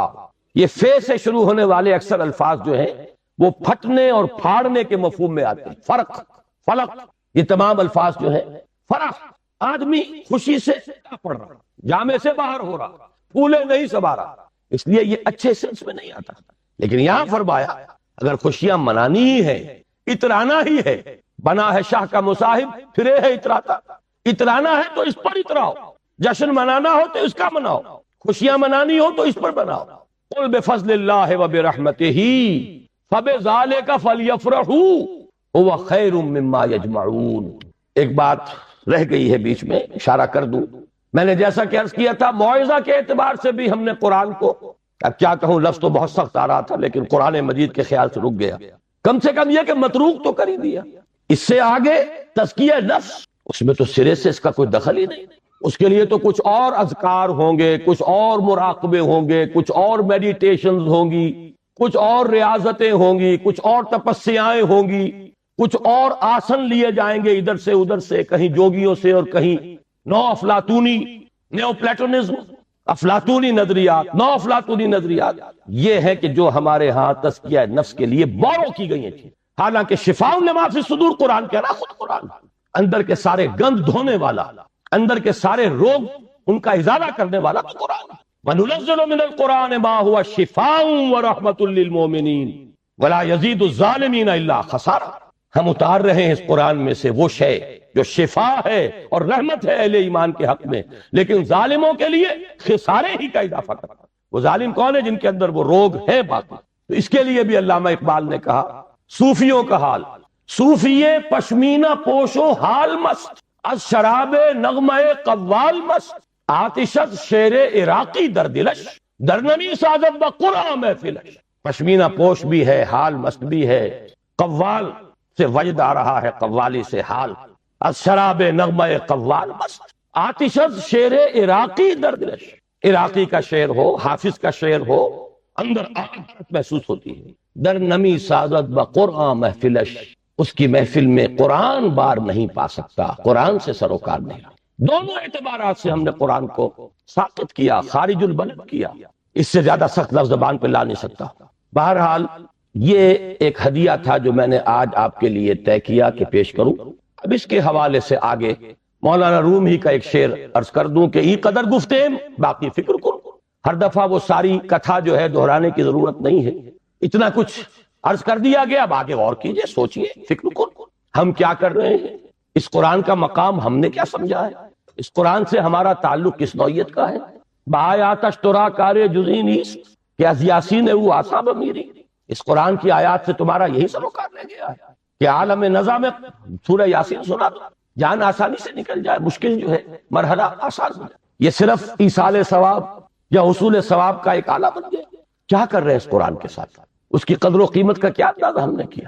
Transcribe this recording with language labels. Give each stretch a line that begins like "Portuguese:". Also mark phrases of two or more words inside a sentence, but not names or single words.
Urdu: یہ فے سے شروع ہونے والے اکثر الفاظ جو ہیں وہ پھٹنے اور پھاڑنے کے مفہوم میں آتے ہیں، فرق، فلق، یہ تمام الفاظ جو ہیں، فرح، آدمی خوشی سے پڑ رہا، جامے سے باہر ہو رہا، پھولے نہیں سما رہا، اس لیے یہ اچھے سینس میں نہیں آتا۔ لیکن یہاں فرمایا اگر خوشیاں منانی ہی ہے، اترانا ہی ہے، بنا ہے شاہ کا مصاحب پھرے ہے اتراتا، اترانا ہے تو اس پر اتراؤ، جشن منانا ہو تو اس کا مناؤ، خوشیاں منانی ہو تو اس پر مناؤ۔
Arabic: قل بفضل اللہ وبرحمتہ فبذالک فلیفرحوا هو خیر مما یجمعون۔
Urdu: ایک بات رہ گئی ہے بیچ میں، اشارہ کر دوں، میں نے جیسا کہ عرض کیا تھا موعظہ کے اعتبار سے بھی ہم نے قرآن کو، اب کیا کہوں لفظ تو بہت سخت آ رہا تھا لیکن قرآن مجید کے خیال سے رک گیا، کم سے کم یہ کہ متروک تو کر ہی دیا۔ اس سے آگے تزکیہ نفس، اس میں تو سرے سے اس کا کوئی دخل ہی نہیں، اس کے لیے تو کچھ اور اذکار ہوں گے، کچھ اور مراقبے ہوں گے، کچھ اور میڈیٹیشنز ہوں گی، کچھ اور ریاضتیں ہوں گی، کچھ اور تپسیائیں ہوں گی، کچھ اور آسن لیے جائیں گے ادھر سے ادھر سے، کہیں جوگیوں سے اور کہیں نو افلاطونی، نیو پلیٹونزم، افلاطونی نظریات، نو افلاطونی نظریات، یہ ہے کہ جو ہمارے ہاں تزکیہ نفس کے لیے بورو کی گئی ہیں، حالانکہ
Arabic: شفاء لما فی الصدور
Urdu: قرآن کہہ رہا، خود قرآن اندر کے سارے گند دھونے والا، اندر کے سارے روگ ان کا ازالہ کرنے والا تو قرآن۔
Arabic: وَنُنَزِّلُ مِنَ الْقُرْآنِ مَا هُوَ شِفَاءٌ وَرَحْمَةٌ لِّلْمُؤْمِنِينَ وَلَا يَزِيدُ الظَّالِمِينَ إِلَّا خَسَارًا۔
Urdu: ہم اتار رہے ہیں اس قرآن میں سے وہ شے جو شفا ہے اور رحمت ہے اہل ایمان کے حق میں، لیکن ظالموں کے لیے خسارے ہی کا اضافہ کرتا۔ وہ ظالم کون ہے؟ جن کے اندر وہ روگ ہے باقی۔ تو اس کے لیے بھی علامہ اقبال نے کہا صوفیوں کا حال،
Persian: صوفی پشمینہ پوشو حال مست، از شراب نغمہ قوال مست، آتشت شیر عراقی در دلش، درنمی سازد بقرآن محفلش۔
Urdu: پشمینہ پوش بھی ہے، حال مست بھی ہے، قوال سے وجد آ رہا ہے، قوالی سے حال،
Persian: از شراب نغمہ قوال مست، آتشت شیر عراقی در دلش۔
Urdu: عراقی کا شعر ہو، حافظ کا شعر ہو، اندر آہت محسوس ہوتی ہے۔
Persian: در نمی سازد بقرآن محفلش،
Urdu: اس کی محفل میں قرآن بار نہیں پا سکتا، قرآن سے سروکار نہیں۔ دونوں اعتبارات سے ہم نے قرآن کو ساقط کیا، خارج البلد کیا، اس سے زیادہ سخت لفظ زبان پہ لا نہیں سکتا۔ بہرحال یہ ایک ہدیہ تھا جو میں نے آج آپ کے لیے طے کیا کہ پیش کروں۔ اب اس کے حوالے سے آگے مولانا روم ہی کا ایک شعر عرض کر دوں کہ
Persian: ای قدر گفتیم باقی فکر کرو۔
Urdu: ہر دفعہ وہ ساری کتھا جو ہے دہرانے کی ضرورت نہیں ہے، اتنا کچھ عرض کر دیا گیا، اب آگے غور کیجئے، سوچئے، فکر کرو، ہم کیا کر رہے ہیں، اس قرآن کا مقام ہم نے کیا سمجھا ہے، اس قرآن سے ہمارا تعلق کس نوعیت کا ہے۔
Persian: بہائے آتش ترا کار جزی نیست، کہ از یاسین او آساب میری،
Urdu: اس قرآن کی آیات سے تمہارا یہی سروکار رہ گیا ہے کہ عالم نزا میں سورہ یاسین سنا دو، جان آسانی سے نکل جائے، مشکل جو ہے مرحلہ آسان ہو جائے۔ یہ صرف ایصال ثواب یا حصول ثواب کا ایک آلہ بن گیا۔ کیا کر رہے ہیں اس قرآن کے ساتھ؟ اس کی قدر و قیمت کا کیا اندازہ ہم نے کیا؟